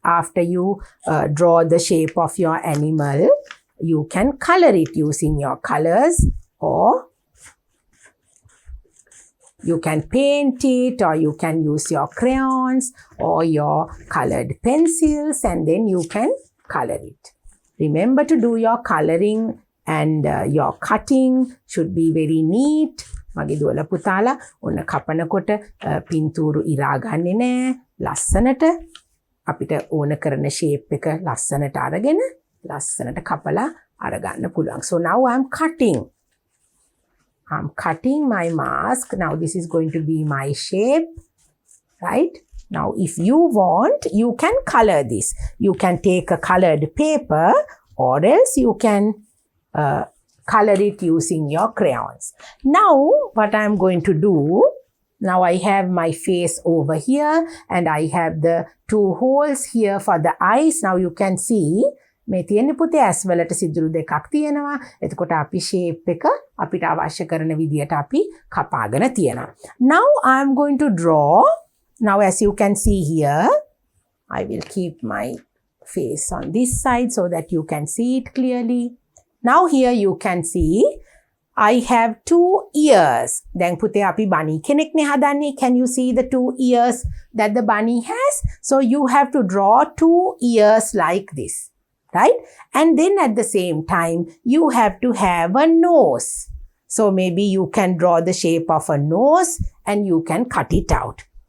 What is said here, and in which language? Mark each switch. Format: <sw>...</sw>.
<en>After you draw the shape of your animal, you can color it using your colors or you can paint it or you can use your crayons or your colored pencils and then you can color it. Remember to do your coloring and your cutting should be very neat.</en> <si>මගේ දුවල පුතාලා ඔන්න කපනකොට පින්තූරු ඉරා ගන්නේ නැහැ. ලස්සනට අපිට ඕන කරන shape එක ලස්සනට අරගෙන ලස්සනට කපලා අරගන්න පුළුවන්.</si> <en>So now I'm cutting. I'm cutting my mask. Now this is going to be my shape, right? Now if you want, you can color this. You can take a colored paper or else you can color it using your crayons. Now what I'm going to do, now I have my face over here and I have the 2 holes here for the eyes. Now you can see</en> <si>මේ තියෙන පුතේ ඇස් වලට සිදුරු දෙකක් තියෙනවා. එතකොට අපි shape එක අපිට අවශ්‍ය කරන විදියට අපි කපාගෙන තියෙනවා.</si> <en>Now I am going to draw. Now as you can see here, I will keep my face on this side so that you can see it clearly. Now here you can see I have 2 ears.</en> <si>දැන් පුතේ අපි bunny කෙනෙක්නේ හදන්නේ.</si> <en>Can you see the 2 ears that the bunny has? So you have to draw 2 ears like this. Right? And then at the same time, you have to have a nose. So maybe you can draw the shape of a nose and you can cut it out.</en>